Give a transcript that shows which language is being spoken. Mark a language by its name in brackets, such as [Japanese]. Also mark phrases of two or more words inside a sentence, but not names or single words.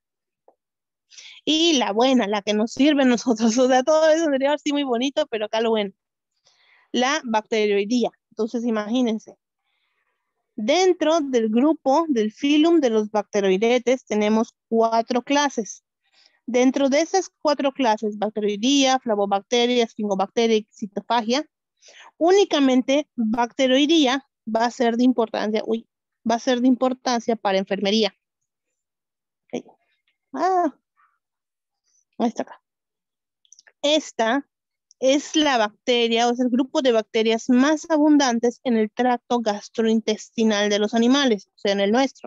[Spanish] Y la buena, la que nos sirve a nosotros, o sea, todo eso sería así muy bonito, pero acá lo bueno, la bacteroidía. Entonces, imagínense, dentro del grupo del filum de los bacteroidetes tenemos 4 clases. Dentro de esas 4 clases, bacteroidía, flavobacteria, esfingobacteria y citofagia, únicamente bacteroidía va a ser de importancia, va a ser de importancia para enfermería. Okay. Ahí está acá. Esta es la bacteria, o es el grupo de bacterias más abundantes en el tracto gastrointestinal de los animales, o sea, en el nuestro.